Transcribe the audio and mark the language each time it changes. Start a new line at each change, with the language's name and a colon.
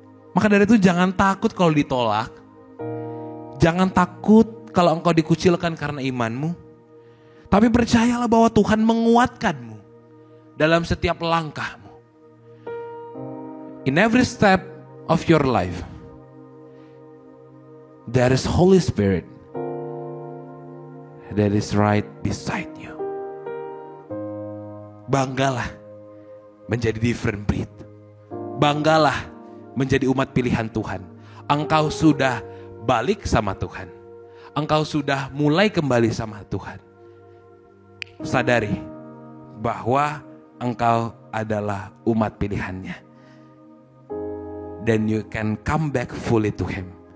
Indonesian: Maka dari itu jangan takut kalau ditolak. Jangan takut kalau engkau dikucilkan karena imanmu. Tapi percayalah bahwa Tuhan menguatkanmu dalam setiap langkahmu.
English: In every step of your life, there is Holy Spirit that is right beside you.
Indonesian: Banggalah menjadi
English: different breed.
Indonesian: Banggalah menjadi umat pilihan Tuhan. Engkau sudah balik sama Tuhan. Engkau sudah mulai kembali sama Tuhan. Sadari bahwa engkau adalah umat pilihannya. Dan
English: you can come back fully to Him.